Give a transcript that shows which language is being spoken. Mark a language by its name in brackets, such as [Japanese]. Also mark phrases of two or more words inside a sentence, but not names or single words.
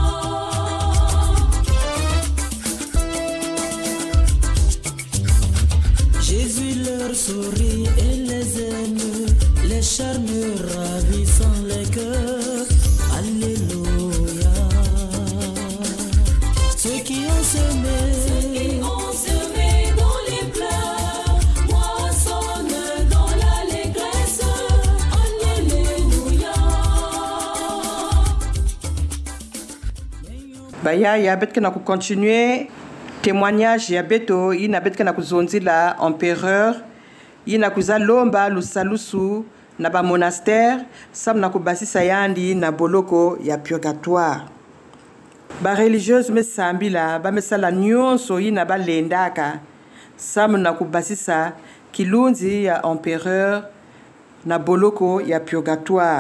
[French] Jésus leur sourit et les aime, les charmes ravissant les cœurs. Alléluia. Ceux qui ont semé, Dans les pleurs, moissonnent dans l'allégresse. Alléluia. [Kituba (Democratic Republic of Congo)] Baya ya betke na [French] continuer témoignage [Kituba (Democratic Republic of Congo)] ya beto ina betke na kuzonzila empereur ina kuzalomba lusalusu na ba monastère sam na kubasisa yandi na boloko ya purgatoire. Ba religieuse me sambila ba mesala nyonso ina balendaka sam na kubasisa kilunzi ya empereur na boloko ya purgatoire.